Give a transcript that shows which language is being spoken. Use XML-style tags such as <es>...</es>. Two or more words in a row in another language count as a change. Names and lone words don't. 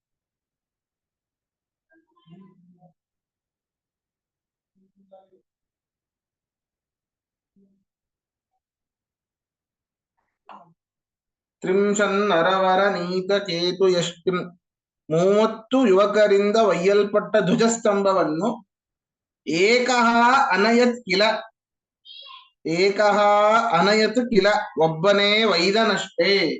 <sa>ತ್ರಿಂಶನ್ನರವರ ನೀತ ಕೇತು ಯಷ್ಟಿಂ</sa> <kn>30 ಯುವಕರಿಂದ ಒಯ್ಯಲ್ಪಟ್ಟ ಧ್ವಜಸ್ತಂಭವನ್ನು</kn> <sa>ಏಕಃ ಅನಯತ್ ಕಿಲ, ಏಕಃ ಅನಯತ್ ಕಿಲ</sa> <kn>ಒಬ್ಬನೇ ವೈದನಷ್ಟೇ.</kn>